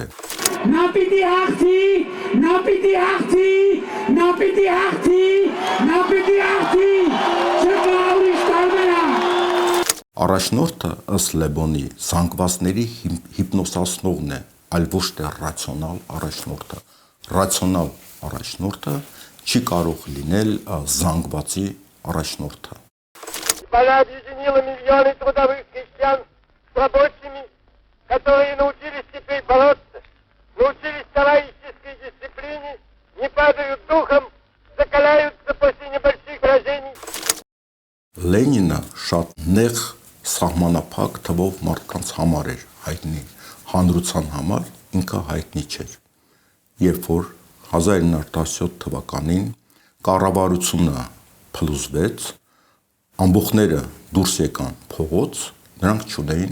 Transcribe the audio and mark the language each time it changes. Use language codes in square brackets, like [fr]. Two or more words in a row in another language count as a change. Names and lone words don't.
[hy] Նա պիտի հաղթի, նա պիտի հաղթի, նա պիտի հաղթի, նա պիտի հաղթի, չկա ուրիշ տարբերակ։ Առաջնորդը ըստ Լեբոնի զանգվածների հիպնոսացնողն է, այլ ոչ թե ռացիոնալ առաջնորդը։ Ռացիոնալ առաջնորդը չի կարող լինել զանգվածի առաջնորդը։ [ru] Она объединила миллионы трудовых крестьян с рабочими, которые научились теперь бороться, научились товарищеской дисциплине, не падают духом, закаляются после небольших поражений. [hy] Լենինը շատ նեղ սահմանափակ թվով մարդկանց համար էր հայտնի, հանրության համար ինքը հայտնի չէր։ Երբ որ 1917 թվականին կառավարությունը փլուզվեց, ամբողները դուրս եկան փողոց, նրանք չունեին